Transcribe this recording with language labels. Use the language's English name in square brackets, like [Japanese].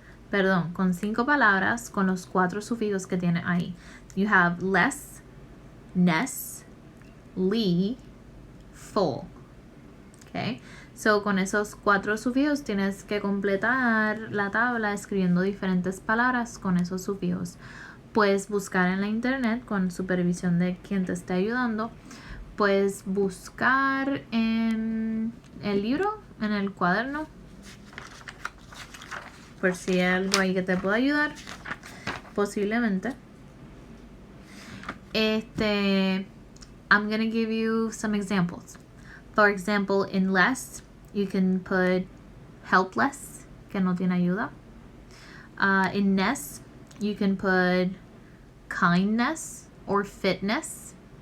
[Spanish] Perdón, con 5 palabras con los 4 sufijos que tiene ahí. [English] You have less, ness, ly, full. Okay. [Spanish] So, con esos 4 sufijos tienes que completar la tabla escribiendo diferentes palabras con esos sufijos. Puedes buscar en la internet con supervisión de quien te esté ayudando. Puedes buscar en el libro, en el cuaderno, por si hay algo ahí que te pueda ayudar, posiblemente. [English] I'm going to give you some examples. For example, in less, you can put helpless, [Spanish] que no tiene ayuda. [English] In ness, you can put kindness or fitness.